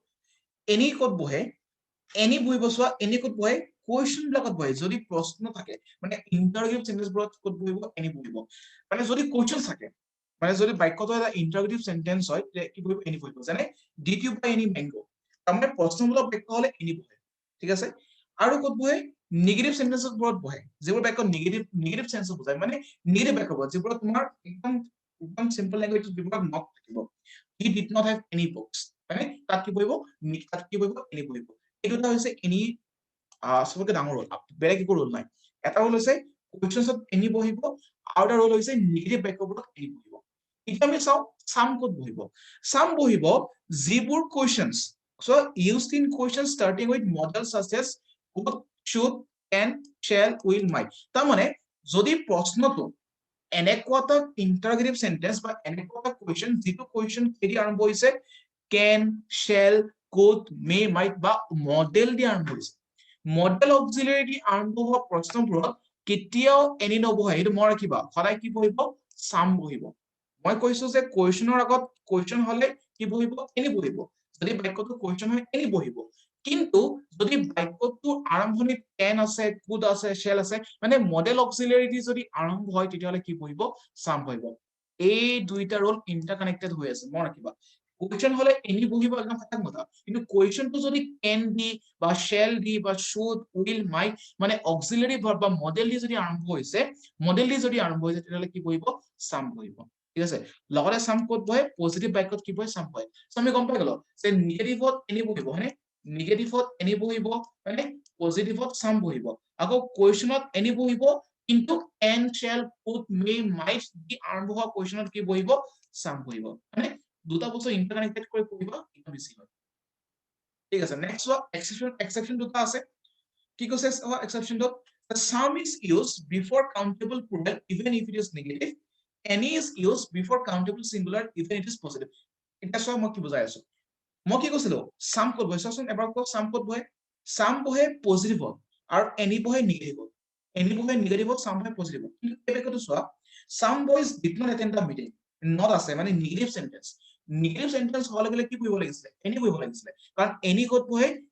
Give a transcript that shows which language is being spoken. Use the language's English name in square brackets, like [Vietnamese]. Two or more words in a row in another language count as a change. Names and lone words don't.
[Assamese] এনি ক'ত বহে এনি বহিব চোৱা এনি ক'ত বহে কুৱেশ্যন বিলাকত বহে যদি প্ৰশ্ন থাকে মানে [English] interrogative sentences [Assamese] ক'ত বহিব এনি বহিব মানে যদি কুৱেশ্যন থাকে মানে যদি বাক্যটো এটা [English] interrogative sentence [Assamese] হয় কি বহিব এনি বহিব যেনে [English] did you buy any mango [Assamese] তাৰমানে প্ৰশ্নমূলক বাক্য হলে এনি বহে ঠিক আছে আৰু ক'ত বহে [English] negative sentences [Assamese] বহে যিবোৰ বাক্য [English] negative sense [Assamese] বুজায় মানে নিগেটিভ বাক্য যিবোৰত তোমাৰ একদম [English] simple language [Assamese] যিবোৰত নট থাকিব [English] he did not have any books [Assamese] মানে তাত কি বহিব এনি বহিব এই দুটা হৈছে এনি সবকে ডাঙৰ ৰোল বেলেগ একো ৰোল নাই এটা ৰোল হৈছে কুৱেশ্যনছত এনি বহিব আৰু এটা ৰোল হৈছে নিগেটিভ বাক্যবোৰত এনি বহিব এতিয়া আমি চাওঁ সাম ক'ত বহিব সাম বহিব যিবোৰ কুৱেশ্যনছ [English] so used in questions starting with modal such as would should can shall will might [Assamese] তাৰমানে যদি প্ৰশ্নটো এনেকুৱা এটা [English] interrogative sentence [Assamese] বা এনেকুৱা এটা কুৱেশ্যন যিটো কুৱেশ্যন কেদি আৰম্ভ হৈছে [English] can shall could may might [Assamese] বা মডেল দি আৰম্ভ হৈছে [English] modal auxiliary [Assamese] দি আৰম্ভ হোৱা প্ৰশ্নবোৰত কেতিয়াও এনি নবহে এইটো মই ৰাখিবা সদায় কি বহিব সাম বহিব মই কৈছো যে কুৱেশ্যনৰ আগত কুৱেশ্যন হলে কি বহিব এনি বহিব যদি বাক্যটো কুৱেশ্যন হয় এনি বহিব কিন্তু যদি বাক্যটো আৰম্ভণিত can আছে could আছে shall আছে মানে [English] modal auxiliary [Assamese] দি যদি আৰম্ভ হয় তেতিয়াহলে কি বহিব সাম বহিব এই দুইটা ৰোল ইন্টাৰকানেক্টেড হৈ আছে মই ৰাখিবা কুৱেশ্যন হলে এনি বহিব একদম খাটাং কথা কিন্তু কুৱেশ্যনটো যদি can দি বা shall দি বা [English] should will might [Assamese] মানে [English] auxiliary verb [Assamese] বা মডেল দি যদি আৰম্ভ হৈছে তেতিয়াহলে কি বহিব সাম বহিব ঠিক আছে লগতে সাম ক'ত বহে পজিটিভ বাক্যত কি বহে সাম বহে সো আমি গম পাই গলো যে নিগেটিভত এনি বহিব হয়নে নিগেটিভত এনি বহিব মানে পজিটিভত সাম বহিব আকৌ কুৱেশ্যনত এনি বহিব কিন্তু [English] can shall could may might [Assamese] দি আৰম্ভ হোৱা কুৱেশ্যনত কি বহিব সাম বহিব মানে দুটা বস্তু ইন্টাৰকানেক্টেড কৰি পঢ়িবা এটা বেছি হয় ঠিক আছে নেক্সট ওয়া এক্সেপশন দুটা আছে কি কৈছে এক্সেপশনটো [English] the sum is used before countable plural even if it is negative any is used before countable singular even it is positive [Assamese] এটা সব মই কি বুজাই আছো মই কি কৈছিলো সাম ক'ত বহে চাচোন এবাৰ কওক সাম ক'ত বহে সাম বহে পজিটিভত আৰু এনি বহে নিগেটিভত এনি বহে নিগেটিভত সাম বহে পজিটিভত কিন্তু এই বাক্যটো চোৱা [English] some boys did not attend the meeting [Assamese] নট আছে মানে [English] negative sentence negative sentence [Assamese] হলে গলে কি বহিব লাগিছিলে এনি বহিব লাগিছিলে কাৰণ এনি ক'ত বহে